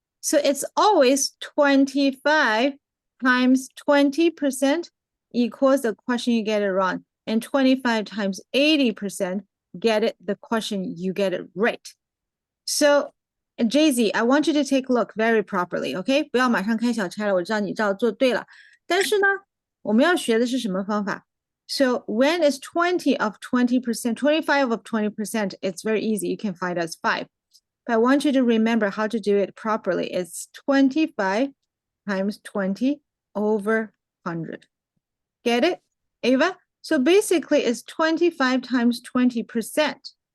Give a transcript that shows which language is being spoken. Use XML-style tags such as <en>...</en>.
<en>So it's always 25 times 20% equals the question you get it wrong, and 25 times 80% get it the question you get it right. So Jay-Z, I want you to take a look very properly, OK？</en> <zh>不要马上开小差了，我知道你照做对了。但是呢，我们要学的是什么方法？</zh> <en>So when is 20 of 20%, 25 of 20%, it's very easy. You can find as 5. But I want you to remember how to do it properly. It's 25 times 20 over 100. Get it, Ava? So basically it's 25 times 20%.</en>